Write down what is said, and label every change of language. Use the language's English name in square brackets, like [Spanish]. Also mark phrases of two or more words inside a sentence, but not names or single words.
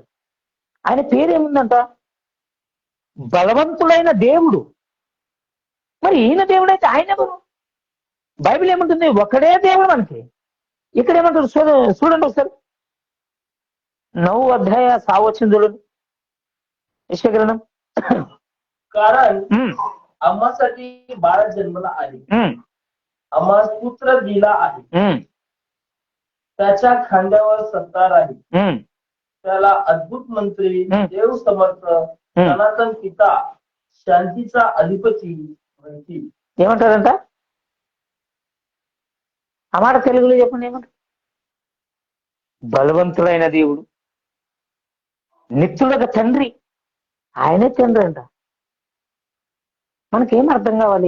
[Telugu] ఆయన పేరేముందంట? బలవంతుడైన దేవుడు. మరి ఈయన దేవుడైతే ఆయన ఎవరు? బైబిల్ ఏమంటుంది? ఒకడే దేవుడు మనకి. ఇక్కడ ఏమంటారు చూడండి ఒకసారి. 9వ अध्याय 6వ वचन చూడండి. यెషయా గ్రంథం. [Marathi] कारण आम्हासाठी बाळ जन्मला आहे, आम्हास पुत्र दिला आहे, त्याच्या खांद्यावर सत्ता राहील, त्याला अद्भुत मंत्री, देव समर्थ, सनातन पिता, शांतीचा अधिपती म्हणतील. [Telugu] ఏమంటారంట? ఆ మాట తెలుగులో చెప్పండి ఏమంటారు? బలవంతుడైన దేవుడు, నిత్యుడగ తండ్రి, ఆయనే తండ్రి అంట. మనకేం అర్థం కావాలి?